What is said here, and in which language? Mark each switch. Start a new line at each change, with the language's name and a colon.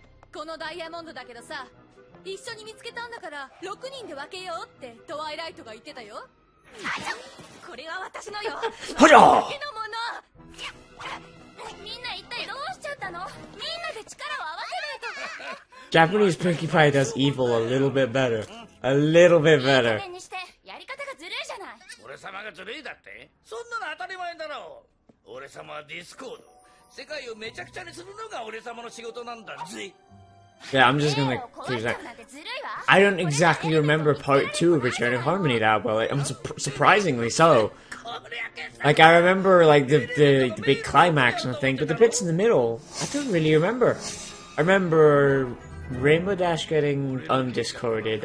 Japanese: このダイヤモンドだけどさ、一緒に見つけたんだから6人で分けようってトワイライトが言ってたよ。これは私のよ。ほじゃ。みんな一体どうしちゃったの？みんなで力を合わせないと。
English: Japanese Pinkie Pie does evil a little bit better. A little bit better.
Japanese: やり方がずるいじゃない。俺様がずるいだって？そんなの当たり前だろう。俺様はディスコード。世界をめちゃくちゃにするのが俺様の仕事なんだぜ。
English: Yeah, I'm just gonna choose that. I don't exactly remember Part 2 of Return of Harmony that well. I'm surprisingly so. Like, I remember, like, the big climax and thing, but the bits in the middle, I don't really remember. I remember Rainbow Dash getting undiscorded.